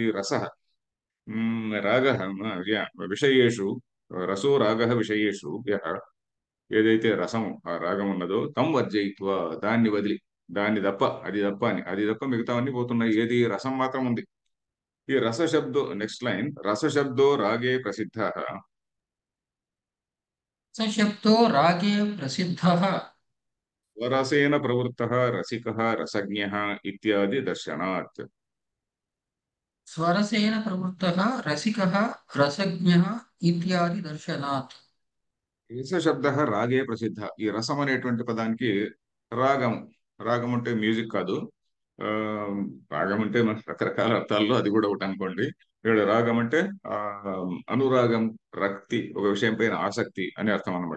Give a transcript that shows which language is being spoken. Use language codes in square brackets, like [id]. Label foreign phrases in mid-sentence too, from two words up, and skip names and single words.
[sa] రస, రాగ, విషయేషు. రసో రాగ విషయేషు [te] ఏదైతే రసము ఆ రాగం ఉన్నదో [sa] తం వర్జయిత్వ, [te] దాన్ని వదిలి, దాన్ని తప్ప, అది తప్ప అని, అది తప్ప మిగతావన్నీ పోతున్నాయి. ఏది? రసం మాత్రం ఉంది. [sa] ఈ రస శబ్దో, [en] next line, [sa] రస శబ్దో రాగే ప్రసిద్ధ. स शब्दो रागे प्रसिद्धः స్వరసేన ప్రవృత్త రసిక రసజ్ఞ ఇత్యాది దర్శనాత్. स्वरसेन प्रवृत्तः रसिकः रसज्ञः इत्यादि दर्शनात्। రస శబ్ద రాగే ప్రసిద్ధ. [te] ఈ రసం అనేటువంటి పదానికి రాగం, రాగం అంటే మ్యూజిక్ కాదు. ఆ రాగం అంటే మన రకరకాల అర్థాల్లో అది కూడా ఒకటి అనుకోండి. ఇక్కడ రాగం అంటే ఆ అనురాగం, రక్తి, ఒక విషయం పైన ఆసక్తి అనే అర్థం అనమాట.